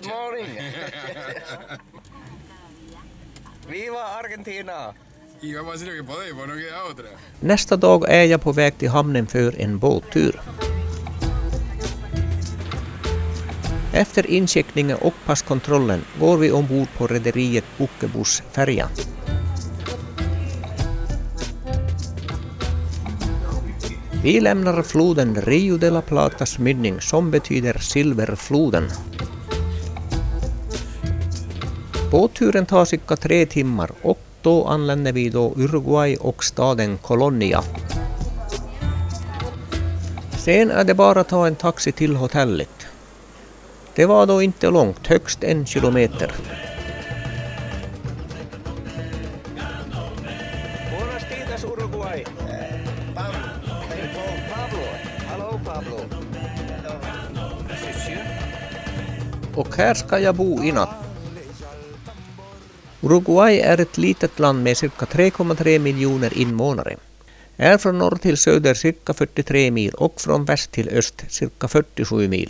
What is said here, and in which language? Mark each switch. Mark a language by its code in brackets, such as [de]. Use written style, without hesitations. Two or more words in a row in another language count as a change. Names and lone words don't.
[en] Good morning. [es] Viva Argentina! Y vamos a hacer lo que podemos, no queda otra. [sv] Nästa dag är jag på väg till hamnen för en båttur. Efter incheckningen och passkontrollen går vi ombord på rederiet Buquebus färja. Vi lämnar floden Rio de la Platas mynning som betyder silverfloden. Båtturen tar cirka 3 timmar och då anländer vi då Uruguay och staden Colonia. Sen är det bara att ta en taxi till hotellet. Det var då inte långt, högst 1 kilometer. [es] Buenos días Uruguay. Pablo. [sv] Och här ska jag bo i natt. Uruguay är ett litet land med cirka 3,3 miljoner invånare. Är från norr till söder cirka 43 mil och från väst till öst cirka 47 mil.